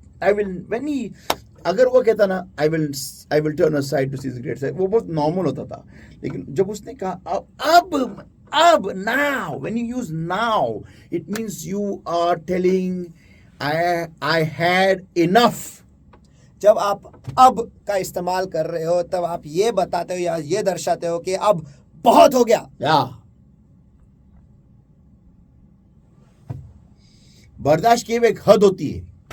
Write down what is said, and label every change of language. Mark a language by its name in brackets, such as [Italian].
[Hindi] अगर वो कहता ना, [English] I will turn aside to see the great sight, [Hindi] वो बहुत नॉर्मल होता था। लेकिन जब उसने कहा अब [English] now, when you use now, it means you are telling I had enough. [Hindi] जब आप अब का इस्तेमाल कर रहे हो, तब आप ये बताते हो या ये दर्शाते हो कि अब बहुत हो गया। बर्दाश्त की एक हद होती है।